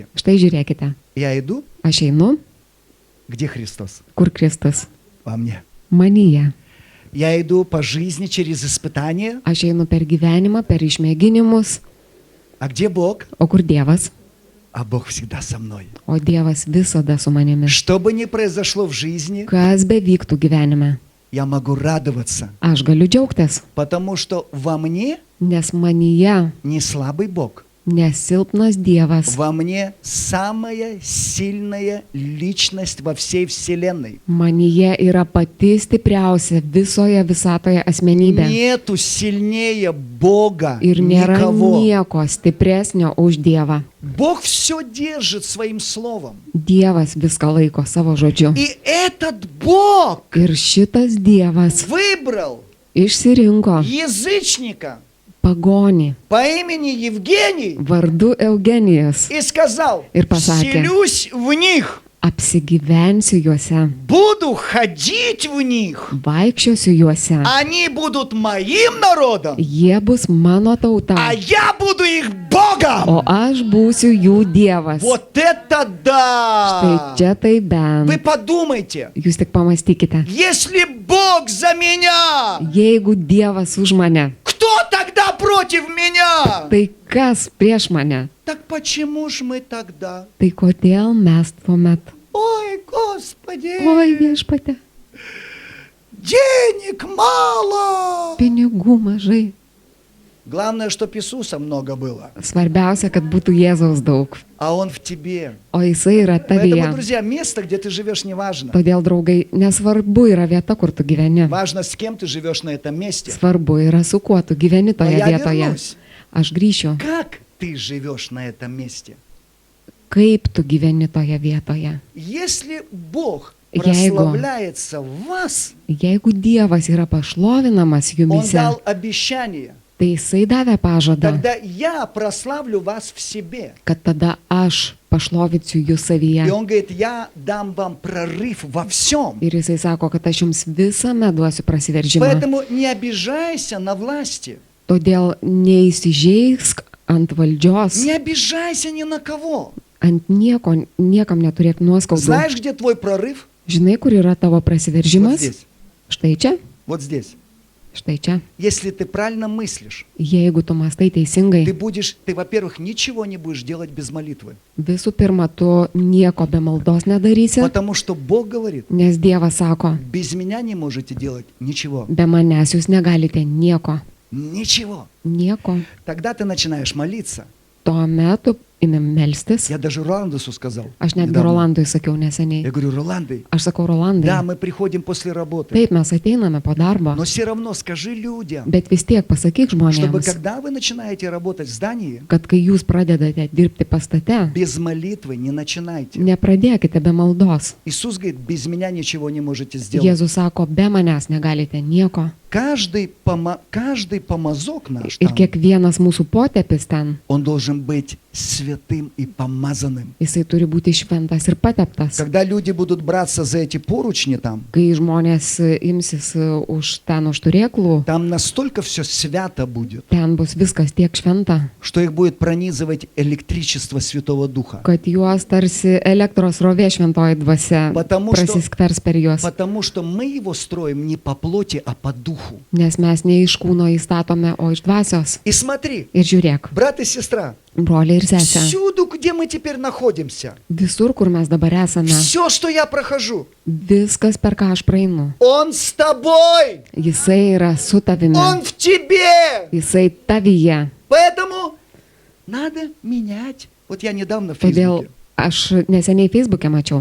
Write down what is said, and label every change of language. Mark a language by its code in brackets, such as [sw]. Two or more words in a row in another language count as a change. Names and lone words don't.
[lt] Štai žiūrėkite. [ru] я иду, [lt] Aš einu, [ru] где Христос? [lt] kur Kristus. [ru] Во мне. [lt] Manyje. [ru] Я иду по жизни через испытания. [lt] Aš einu per gyvenimą, per išmėginimus. [ru] А где Бог? [lt] O kur Dievas? [ru] А Бог всегда со мной. [lt] O Dievas visada su manimi. [ru] Что бы ни произошло в жизни, [lt] Kas bevyktų gyvenime. [ru] я могу радоваться, [lt] Aš galiu džiaugtis, [ru] потому что во мне [lt] nes manyje [ru] не слабый Бог. [lt] nesilpnas Dievas. [ru] Во мне самая сильная личность во всей Вселенной. [lt] Manyje yra pati stipriausia visoje visatoje asmenybė. [ru] Нету сильнее Бога [lt] Ir nėra [ru] никого. [lt] nieko stipresnio už Dievą. [ru] Бог все держит своим словом. [lt] Dievas viską laiko savo žodžiu. [ru] И этот Бог [lt] Ir šitas Dievas [ru] выбрал [lt] išsirinko [ru] язычника [lt] pagonį [ru] по имени Евгений [lt] vardu Eugenijus. [ru] и сказал, [lt] Ir pasakė, [ru] вселюсь в них, [lt] apsigyvensiu juose, [ru] буду ходить в них, [lt] vaikščiosiu juose. [ru] они будут моим народом, [lt] Jie bus mano tauta, [ru] а я буду их Богом. [lt] o aš būsiu jų Dievas. [ru] Вот это [lt] Štai [ru] да! [lt] čia tai [ru] Вы [lt] bent. [ru] подумайте, [lt] Jūs tik pamastykite. [ru] если Бог за меня, [lt] Jeigu Dievas už mane, [ru] кто тогда против меня? [lt] tai kas prieš mane? [ru] Так почему ж мы тогда? [lt] Tai kodėl mes tuomet? [ru] Ой, Господи, [lt] Oi viešpate, [ru] денег мало. [lt] pinigų mažai. [ru] Главное, чтоб Иисуса много было, [lt] Svarbiausia, kad būtų Jėzaus daug, [ru] а Он в тебе. [lt] o jisai yra [ru] Поэтому, [lt] tavyje. [ru] друзья, место, где ты живешь, не важно. [lt] Todėl, draugai, nesvarbu yra vieta, kur tu gyveni. [ru] Важно, с кем ты живешь на этом месте. [lt] Svarbu yra su kuo tu gyveni [ru] Но [lt] toje [ru] я [lt] vietoje. [ru] вернусь. [lt] Aš grįšiu. [ru] Как ты живешь на этом месте? [lt] Kaip tu gyveni toje vietoje? [ru] Если Бог [lt] Jeigu- [ru] прославляется в вас, [lt] Jeigu Dievas yra pašlovinamas [ru] Он [lt] jumise, [ru] дал обещание, [lt] tai jisai davė pažadą, [ru] тогда я прославлю вас в себе. [lt] kad tada aš pašlovinsiu jūs [ru] И [lt] savyje. [ru] Он говорит, я дам вам прорыв во всем. [lt] Ir jisai sako, kad aš jums visame duosiu prasiveržimą. [ru] Поэтому не обижайся на власти. [lt] Todėl neįsižeisk ant valdžios, [ru] Не обижайся ни на кого. [lt] ant nieko, niekam neturėk nuoskaudų. [ru] Знаешь, где твой прорыв? [lt] Žinai, kur yra tavo [ru] Вот [lt] prasiveržimas? [ru] здесь. [lt] Štai čia, [ru] Вот здесь. [lt] štai čia. [ru] Если ты правильно мыслишь, [lt] Jeigu tu mastai teisingai, [ru] ты, во-первых, ничего не будешь делать без молитвы. [lt] visų pirma, tu nieko be maldos nedarysi, [ru] Потому что Бог говорит, [lt] nes Dievas sako, [ru] без меня не можете делать ничего. [lt] be manęs jūs negalite nieko. [ru] Ничего. [lt] Nieko. [ru] Тогда ты начинаешь молиться. [lt] Tuo metu imi melstis. [ru] Я даже Роландусу сказал. [lt] Aš netgi [ru] недавно. [lt] Rolandui sakiau [ru] Я [lt] neseniai. [ru] говорю, Роланды, [lt] Aš sakau, Rolandai, [ru] да, мы приходим после работы, [lt] taip mes ateiname po darbo, [ru] но все равно скажи людям, [lt] bet vis tiek pasakyk [ru] чтобы [lt] žmonėms, [ru] когда вы начинаете работать в здании, [lt] kad kai jūs pradedate dirbti pastate, [ru] без молитвы не начинайте. [lt] nepradėkite be maldos. [ru] Иисус говорит, без меня ничего не можете сделать. [lt] Jėzus sako, be manęs negalite nieko. [ru] Каждый помазок наш, [lt] Ir [ru] там, [lt] kiekvienas mūsų potepis ten, [ru] он должен быть святым и помазанным. [lt] jisai turi būti šventas ir pateptas. [ru] Когда люди будут браться за эти поручни там, [lt] Kai žmonės imsis už ten už turėklų, [ru] там настолько все свято будет, [lt] ten bus viskas tiek šventa, [ru] что их будет пронизывать электричество Святого Духа. [lt] kad juos tarsi elektros rovė šventoji dvasia [ru] Потому что- [lt] prasiskvers per juos. [ru] Потому что мы его строим не по плоти, а по духу. [lt] Nes mes ne iš kūno įstatome, o iš dvasios. [ru] И смотри, [lt] Ir žiūrėk, [ru] брат и сестра, [lt] broliai ir sesė, [ru] всюду, где мы теперь находимся, [lt] visur, kur mes dabar esame, [ru] все, что я prохожу, [lt] viskas, per ką aš praeinu, [ru] он с тобой, [lt] jisai yra su tavimi, [ru] он в тебе. [lt] jisai tavyje. [ru] Поэтому надо менять. Вот я недавно в [lt] Todėl [ru] Фейсбуке, [lt] aš neseniai Facebook'e mačiau,